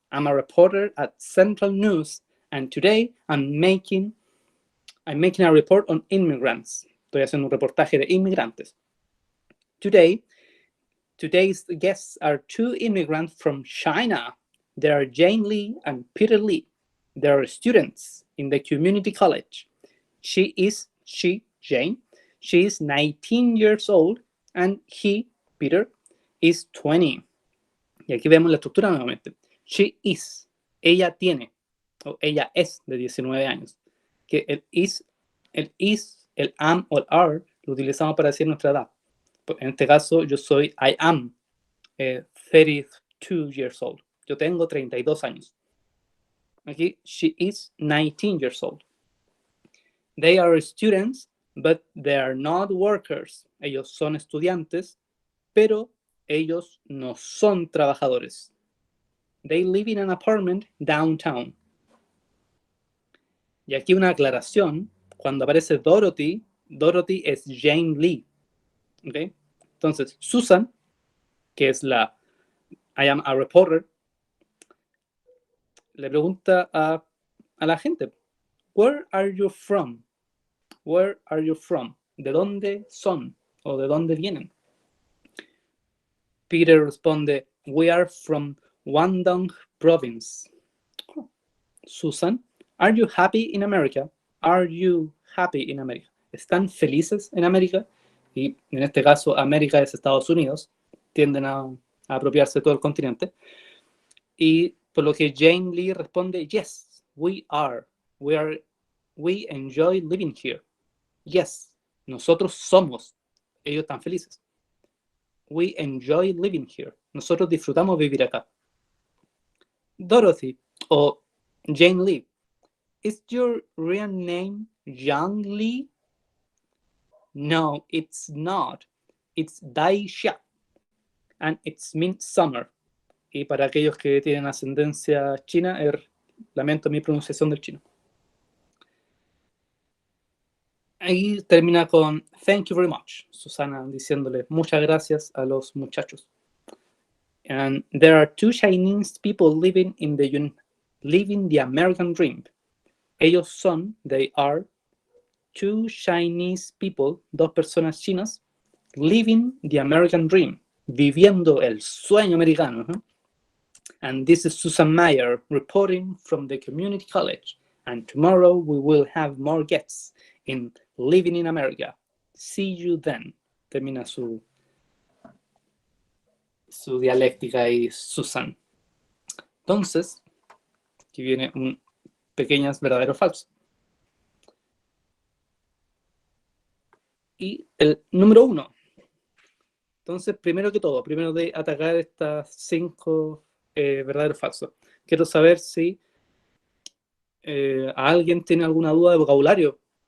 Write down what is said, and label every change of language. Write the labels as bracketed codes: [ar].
[en] I'm a reporter at Central News, and today I'm making a report on immigrants. [es] Estoy haciendo un reportaje de inmigrantes. [en] Today's guests are 2 immigrants from China. They are Jane Lee and Peter Lee. They are students in the community college. Jane, she is 19 years old, and he, Peter, is 20. [es] Y aquí vemos la estructura nuevamente. [en] She is, [es] ella tiene, o ella es de 19 años. Que el is, el am o el are lo utilizamos para decir nuestra edad. En este caso, yo soy, [en] I am 32 years old. [es] Yo tengo 32 años. Aquí, [en] she is 19 years old. They are students, but they are not workers. [es] Ellos son estudiantes, pero ellos no son trabajadores. [en] They live in an apartment downtown. [es] Y aquí una aclaración. Cuando aparece Dorothy, Dorothy es Jane Lee. ¿Okay? Entonces, Susan, que es la [en] I am a reporter, [es] le pregunta a la gente, [en] where are you from? Where are you from? [es] ¿De dónde son? ¿O de dónde vienen? [en] Peter responde, we are from Guangdong province. Susan, are you happy in America? Are you happy in America? [es] ¿Están felices en América? Y en este caso, América es Estados Unidos. Tienden a apropiarse de todo el continente. Y por lo que Jane Lee responde, [en] yes, we are. We enjoy living here. Yes, [es] nosotros somos. Ellos están felices. [en] We enjoy living here. [es] Nosotros disfrutamos vivir acá. [en] Dorothy o Jane Lee, is your real name Yang Lee? No, it's not. It's Daisha. And it means summer. [es] Y para aquellos que tienen ascendencia china, lamento mi pronunciación del chino. Ahí termina con [en] thank you very much. [es] Susana diciéndole muchas gracias a los muchachos. [en] And there are 2 Chinese people living the American dream. [es] Ellos son, [en] they are, 2 Chinese people, [es] 2 personas chinas, [en] living the American dream, [es] viviendo el sueño americano. [en] And this is Susan Mayer reporting from the community college. And tomorrow we will have more guests in Living in America. See you then. [es] Termina su dialéctica y Susan. Entonces, aquí viene un pequeñas verdadero o falso. Y el número 1. Entonces, primero que todo, primero de atacar estas 5 verdaderos o falsos, quiero saber si alguien tiene alguna duda de vocabulario.